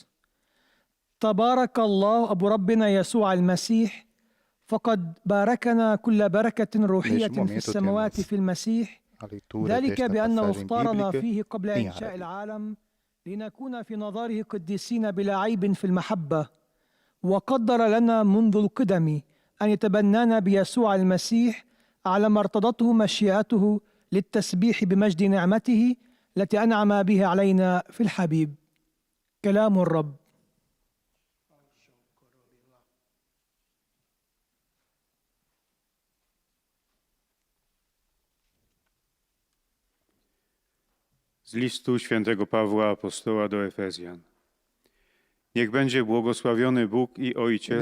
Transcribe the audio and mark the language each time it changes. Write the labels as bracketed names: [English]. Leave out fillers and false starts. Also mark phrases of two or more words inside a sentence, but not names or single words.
[Arabic] تبارك الله أبو ربنا يسوع المسيح، فقد باركنا كل بركة روحية في السماوات في المسيح، ذلك بأنه اختارنا فيه قبل إنشاء العالم لنكون في نظره قديسين بلا عيب في المحبة، وقدر لنا منذ القدم أن يتبنانا بيسوع المسيح على ما ارتضته مشيئته للتسبيح بمجد نعمته التي أنعم بها علينا في الحبيب. كلام الرب. [Polish] Z listu świętego Pawła Apostoła do Efezjan. Niech będzie błogosławiony Bóg i Ojciec